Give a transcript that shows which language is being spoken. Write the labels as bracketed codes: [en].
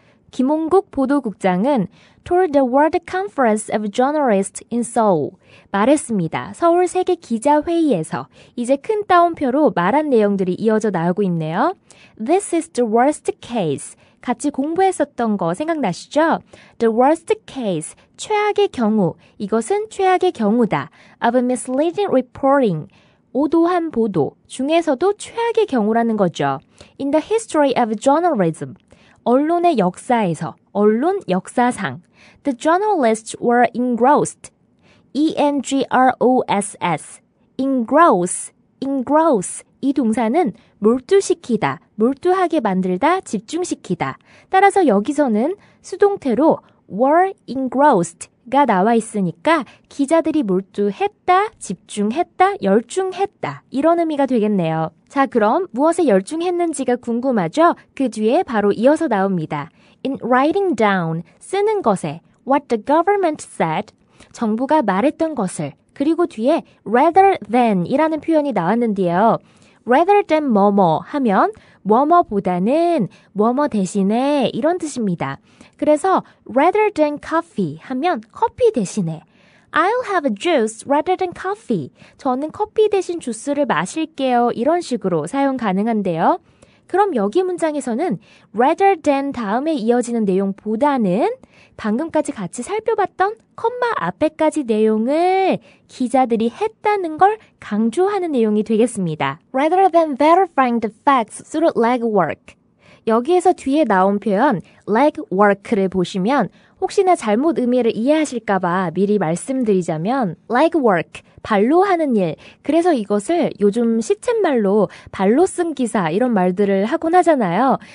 [ko] 김홍국 보도국장은 [en] told the World Conference of Journalists in Seoul, [ko] 말했습니다. 서울 세계 기자회의에서. 이제 큰 따옴표로 말한 내용들이 이어져 나오고 있네요. [en] This is the worst case. [ko] 같이 공부했었던 거 생각나시죠? [en] The worst case, [ko] 최악의 경우. 이것은 최악의 경우다. [en] Of misleading reporting, [ko] 오도한 보도 중에서도 최악의 경우라는 거죠. [en] In the history of journalism, [ko] 언론의 역사에서, 언론 역사상. [en] The journalists were engrossed, E-N-G-R-O-S-S, engross, [ko] 이 동사는 몰두시키다, 몰두하게 만들다, 집중시키다. 따라서 여기서는 수동태로 [en] were engrossed [ko] 가 나와 있으니까 기자들이 몰두했다, 집중했다, 열중했다 이런 의미가 되겠네요. 자, 그럼 무엇에 열중했는지가 궁금하죠? 그 뒤에 바로 이어서 나옵니다. [en] In writing down, [ko] 쓰는 것에 [en] what the government said, [ko] 정부가 말했던 것을, 그리고 뒤에 [en] rather than [ko] 이라는 표현이 나왔는데요. [en] rather than [ko] 뭐뭐 하면 뭐뭐보다는 뭐뭐 대신에 이런 뜻입니다. [en] 그래서 rather than coffee [ko] 하면 커피 대신에 [en] I'll have a juice rather than coffee. [ko] 저는 커피 대신 주스를 마실게요. 이런 식으로 사용 가능한데요. 그럼 여기 문장에서는 [en] rather than [ko] 다음에 이어지는 내용보다는 방금까지 같이 살펴봤던 컴마 앞에까지 내용을 기자들이 했다는 걸 강조하는 내용이 되겠습니다. [en] Rather than verifying the facts through legwork. [ko] 여기에서 뒤에 나온 표현 legwork를 보시면 혹시나 잘못 의미를 이해하실까봐 미리 말씀드리자면 legwork, 발로 하는 일. 그래서 이것을 요즘 시쳇말로 발로 쓴 기사 이런 말들을 하곤 하잖아요.